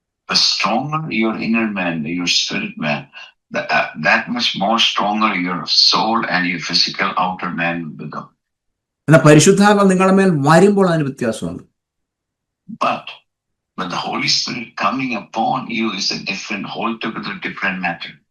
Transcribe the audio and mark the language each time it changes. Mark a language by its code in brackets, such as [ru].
[en] The stronger your inner man, your spirit man, that much more stronger your soul and your physical outer man will become. [ml] എന്നാൽ പരിശുദ്ധാത്മ നിങ്ങളുടെ മേൽ വരുമ്പോൾ അതിന് വ്യത്യാസമുണ്ട്. [en] But the Holy Spirit coming upon you is a different, altogether different matter.